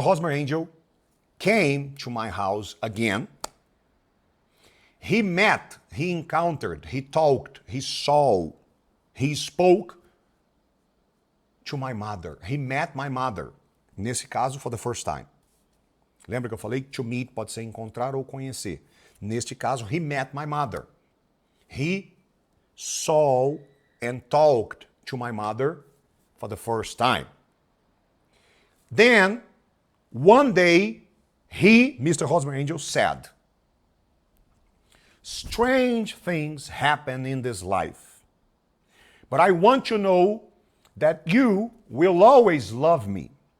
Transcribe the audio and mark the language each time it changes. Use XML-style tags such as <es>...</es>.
<en>Hosmer Angel came to my house again. He met, he encountered, he talked, he saw, he spoke to my mother. He met my mother.</en> <pt>Nesse caso,</pt> <en>for the first time.</en> <pt>Lembra que eu falei?</pt> <en>To meet</en> <pt>pode ser encontrar ou conhecer. Neste caso,</pt> <en>he met my mother. He saw and talked to my mother for the first time. Then, one day, he, Mr. Hosmer Angel, said, strange things happen in this life, but I want to know that you will always love me.</en>